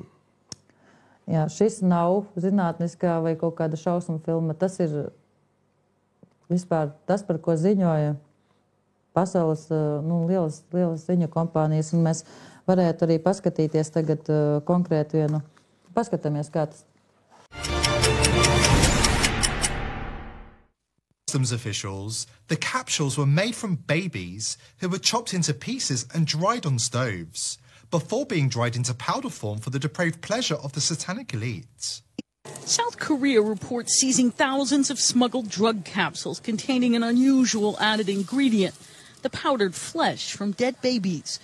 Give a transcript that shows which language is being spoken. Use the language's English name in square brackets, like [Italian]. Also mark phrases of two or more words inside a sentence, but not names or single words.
[Latvian] Jā, šis nav zinātniskā vai kaut kāda šausmu filma. Tas ir vispār tas, par ko ziņoja pasaules lielas ziņu kompānijas. Un mēs varētu arī paskatīties tagad konkrēti vienu. Paskatāmies, kā tas. [English] Customs officials, the capsules were made from babies who were chopped into pieces and dried on stoves, before being dried into powder form for the depraved pleasure of the satanic elite. South Korea reports seizing thousands of smuggled drug capsules containing an unusual added ingredient, the powdered flesh from dead babies.